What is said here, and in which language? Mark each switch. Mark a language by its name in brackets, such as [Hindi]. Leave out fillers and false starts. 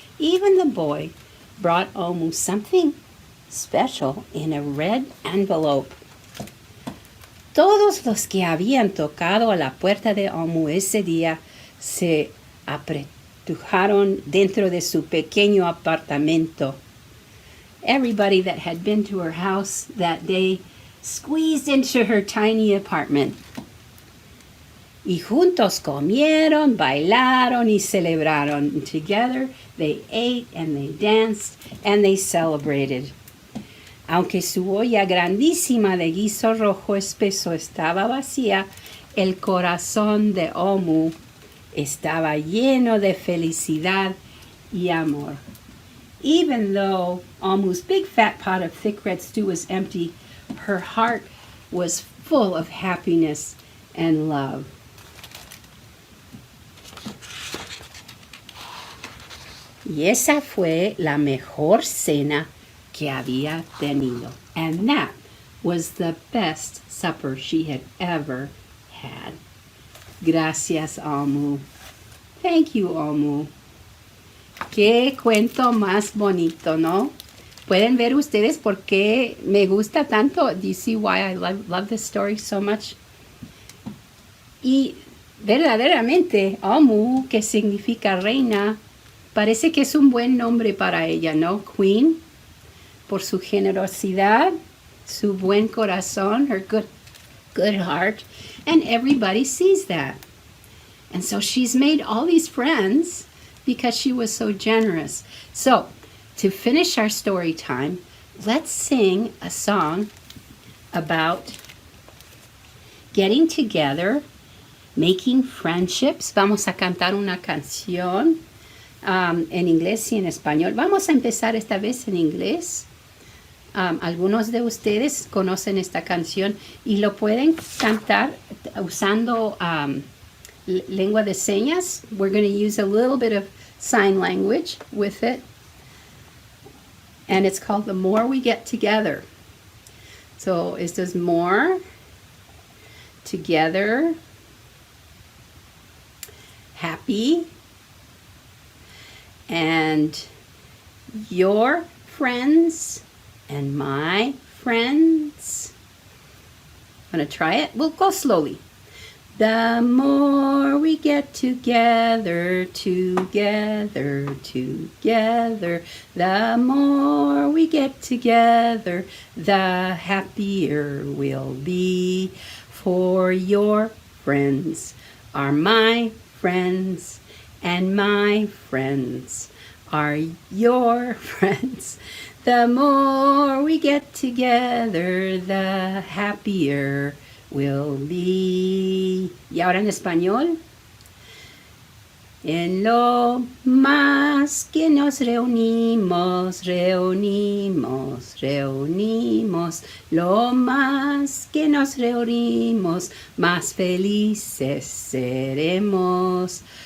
[English] Even the boy brought Omu something special in a red envelope. [Spanish] Todos los que habían tocado a la puerta de Omu ese día se apretujaron dentro de su pequeño apartamento. [English] Everybody that had been to her house that day squeezed into her tiny apartment. [Spanish] Y juntos comieron, bailaron y celebraron. [English] And together they ate and they danced and they celebrated. [Spanish] Aunque su olla grandísima de guiso rojo espeso estaba vacía, el corazón de Omu estaba lleno de felicidad y amor. [English] Even though Omu's big fat pot of thick red stew was empty, her heart was full of happiness and love. [Spanish] Y esa fue la mejor cena que había tenido. [English] And that was the best supper she had ever had. [Spanish] Gracias, Omu. [English] Thank you, Omu. [Spanish] Qué cuento más bonito, ¿no? Pueden ver ustedes por qué me gusta tanto. [English] Do you see why I love this story so much? [Spanish] Y verdaderamente, Omu, que significa reina, parece que es un buen nombre para ella, ¿no? Queen, por su generosidad, su buen corazón, [English] her good heart, and everybody sees that. And so she's made all these friends because she was so generous. So, to finish our story time, let's sing a song about getting together, making friendships. [Spanish] Vamos a cantar una canción en inglés y en español. Vamos a empezar esta vez en inglés. Algunos de ustedes conocen esta canción y lo pueden cantar usando lengua de señas. [English] We're going to use a little bit of sign language with it. And it's called The More We Get Together. So [Spanish] esto es [English] more, together, happy, and your friends and my friends. Want to try it? We'll go slowly. The more we get together, together, together, the more we get together, the happier we'll be. For your friends are my friends, and my friends are your friends. The more we get together, the happier we'll be. [Spanish] Y ahora en español. En lo más que nos reunimos, reunimos, reunimos. Lo más que nos reunimos, más felices seremos.